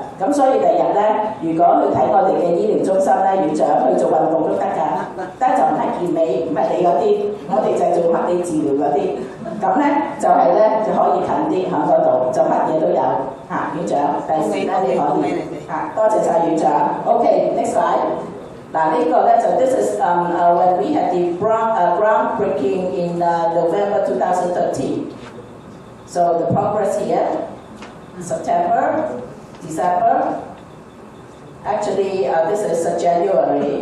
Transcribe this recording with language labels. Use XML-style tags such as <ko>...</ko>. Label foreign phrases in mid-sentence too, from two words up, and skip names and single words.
<yue>咁所以第日咧，如果去睇我哋嘅醫療中心咧，院長去做運動都得㗎，但就唔係健美，唔係你嗰啲，我哋就係做物理治療嗰啲。咁咧就係咧就可以近啲喺嗰度，就乜嘢都有嚇。院長，第時咧你可以嚇，多謝晒院長。</yue> <en>OK，next slide。Now, this is when we had the groundbreaking in November 2013. So the progress here, September, December. Actually, this is January.</en>